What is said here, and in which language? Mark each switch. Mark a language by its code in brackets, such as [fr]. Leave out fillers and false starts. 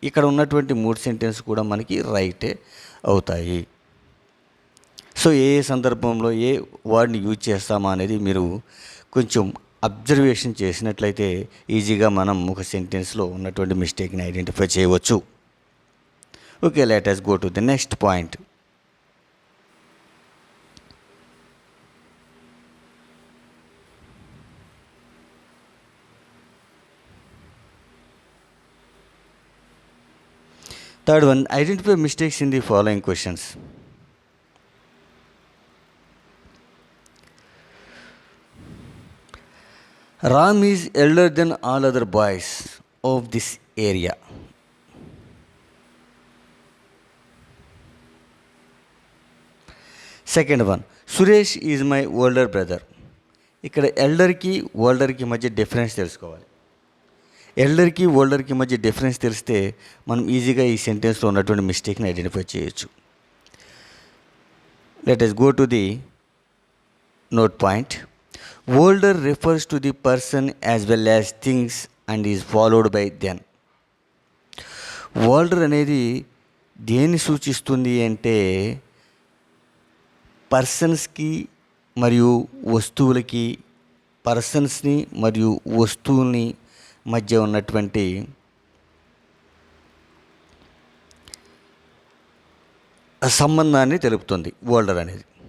[te] ఇక్కడ ఉన్నటువంటి 3 సెంటెన్స్ కూడా మనకి రైటే అవుతాయి. సో ఏ సందర్భంలో ఏ వర్డ్ని యూజ్ చేస్తామా అనేది మీరు కొంచెం అబ్జర్వేషన్ చేసినట్లయితే ఈజీగా మనం ఒక సెంటెన్స్లో ఉన్నటువంటి మిస్టేక్ని ఐడెంటిఫై చేయవచ్చు. [en] Okay, let us go to the next point. Third one, identify mistakes in the following questions. Ram is elder than all other boys of this area. Second one, Suresh is my older brother. [te] ఇక్కడ ఎల్డర్కి ఓల్డర్కి మధ్య difference తెలుసుకోవాలి. ఎల్డర్కి ఓల్డర్కి మధ్య difference తెలిస్తే మనం ఈజీగా ఈ సెంటెన్స్లో ఉన్నటువంటి మిస్టేక్ని identify చేయొచ్చు. [en] Let us go to the note point. Older refers to the person as well as things and is followed by then. [te] Older అనేది దేన్ని సూచిస్తుంది అంటే పర్సన్స్కి మరియు వస్తువులకి, పర్సన్స్ని మరియు వస్తువుల్ని మధ్య ఉన్నటువంటి సంబంధాన్ని తెలుపుతుంది ఓల్డర్ అనేది.